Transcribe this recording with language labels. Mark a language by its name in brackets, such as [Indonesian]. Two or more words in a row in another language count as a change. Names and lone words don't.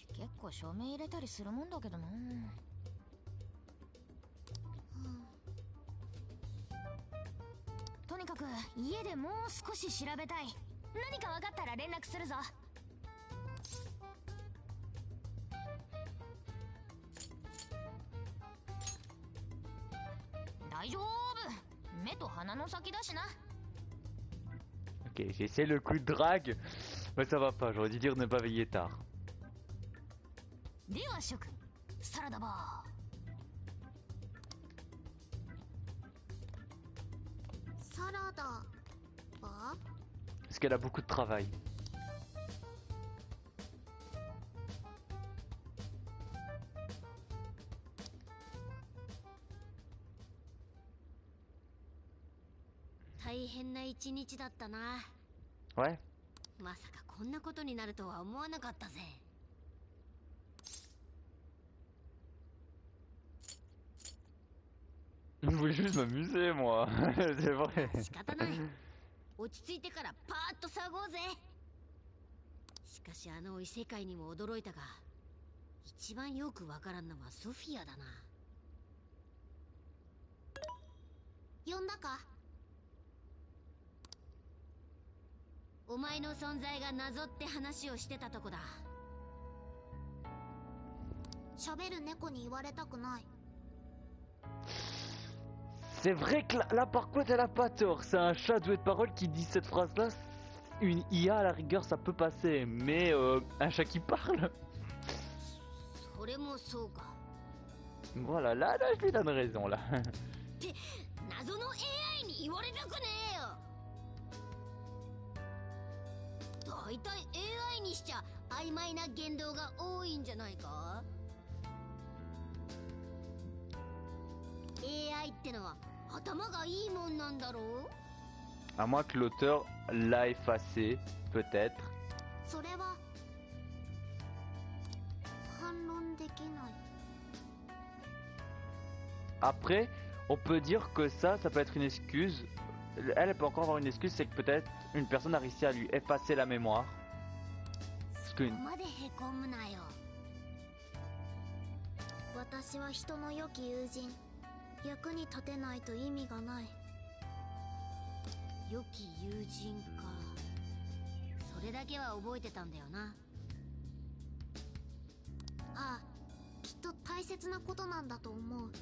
[Japanese] 結構署名入れたりするもんだけどな。とにかく家でもう少し調べたい。何か分かったら連絡するぞ。大丈夫。目と鼻の先だしな。 [French] Ok, j'essaie le coup de drague. Mais ça va pas, j'aurais dû dire ne pas veiller tard. [Japanese] では諸君、サラダバー。サラダバー？ [French] Parce qu'elle a beaucoup de travail. [Japanese] 大変な一日だったな。 [French] Ouais. [Japanese] まさかこんなことになるとは思わなかったぜ。 [French] Je voulais juste m'amuser moi. C'est vrai. [Japanese] 仕方ない。落ち着いてからパーッと騒ごうぜ。しかしあの異世界にも驚いたが、一番よくわからんのはソフィアだな。呼んだか？お前の存在が謎って話をしてたとこだ。喋る猫に言われたくない。 [French] C'est vrai que là par contre elle a pas tort. C'est un chat doué de parole qui dit cette phrase là. Une IA à la rigueur ça peut passer. Mais un chat qui parle. [Japanese] それもそうか。 [French] Voilà, là je lui donne raison là. [Japanese] って謎の AI に言われたくねえよ。大体 AI にしちゃ曖昧な言動が多いんじゃないか。 AI ってのは頭がいいもんなんだろう。 [French] À moins que l'auteur l'a effacé, peut-être. [Japanese] それは反論できない。 [French] Après, on peut dire que ça peut être une excuse. Elle peut encore avoir une excuse, c'est que peut-être une personne a réussi à lui effacer la mémoire. Parce que [Japanese] ここまでへこむなよ。私は人の良き友人。役に立てないと意味がない。良き友人か。それだけは覚えてたんだよな。ああ、きっと大切なことなんだと思う。